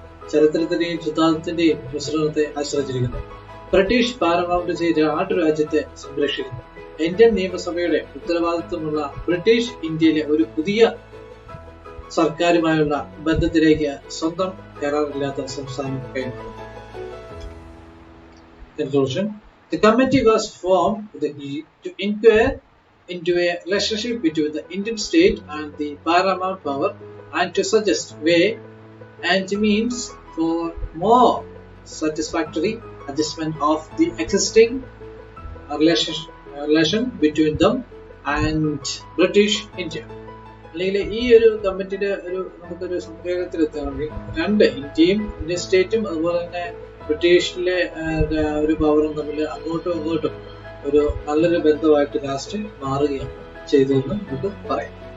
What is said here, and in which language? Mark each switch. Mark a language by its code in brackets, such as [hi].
[ml] ചരിത്രത്തിന്റെയും സിദ്ധാന്തത്തിന്റെയും മിശ്രണത്തെ ആശ്രയിച്ചിരിക്കുന്നു. ബ്രിട്ടീഷ് പാരമൗണ്ട്സി നാട്ടുരാജ്യത്തെ സംരക്ഷിക്കുന്നു. ഇന്ത്യൻ നിയമസഭയുടെ ഉത്തരവാദിത്വമുള്ള ബ്രിട്ടീഷ് ഇന്ത്യയിലെ ഒരു പുതിയ സർക്കാരുമായുള്ള ബന്ധത്തിലേക്ക് സ്വന്തം കരാറില്ലാത്ത സംസ്ഥാനം കൈമാറും. [en] Conclusion. The committee was formed to inquire into a relationship between the Indian state and the paramount power and to suggest way and means for more satisfactory adjustment of the existing relation between them and British India. [ml] അല്ലെങ്കിൽ ഈ ഒരു കമ്മിറ്റിയുടെ നമുക്കൊരു സംഗ്രഹത്തിൽ എത്തുകയാണെങ്കിൽ ഇന്ത്യയും Indian സ്റ്റേറ്റും അതുപോലെ തന്നെ ബ്രിട്ടീഷിലെ ഒരു പവറും തമ്മിൽ അങ്ങോട്ടും ഇങ്ങോട്ടും ഒരു നല്ലൊരു ബന്ധമായിട്ട് ലാസ്റ്റ് മാറുകയാണ് ചെയ്തതെന്ന് നമുക്ക് പറയാം.